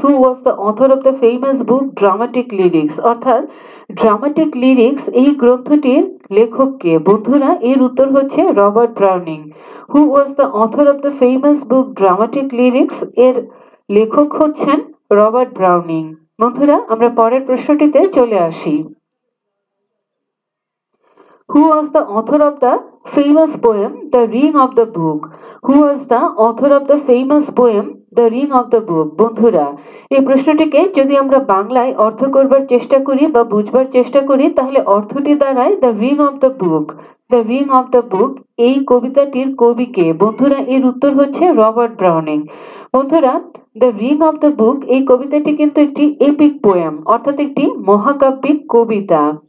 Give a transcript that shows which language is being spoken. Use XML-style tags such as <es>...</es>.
<en>Who was the author of the famous book Dramatic Lyrics?</en> <bn>অর্থাৎ dramatic lyrics এই গ্রন্থটির লেখক কে? বন্ধুরা, এর উত্তর হচ্ছে Robert Browning.</bn> <en>Who was the author of the famous book Dramatic Lyrics?</en> <bn>এর লেখক হচ্ছেন রবার্ট ব্রাউনিং। বন্ধুরা, আমরা পরের প্রশ্নটিতে চলে আসি।</bn> <en>Who was the author of the famous poem The Ring of the Book? Who was the author of the famous poem The Ring of the Book?</en> <bn>বন্ধুরা, এই প্রশ্নটিকে যদি আমরা বাংলায় অর্থ করবার চেষ্টা করি বা বুঝবার চেষ্টা করি তাহলে অর্থটি দাঁড়ায় the ring of the book. The ring of the book এই কবিতাটির কবি কে? বন্ধুরা, এর উত্তর হচ্ছে রবার্ট ব্রাউনিং। বন্ধুরা, the ring of the book এই কবিতাটি কিন্তু একটি এপিক পোয়েম, অর্থাৎ একটি মহাকাব্যিক কবিতা।</bn>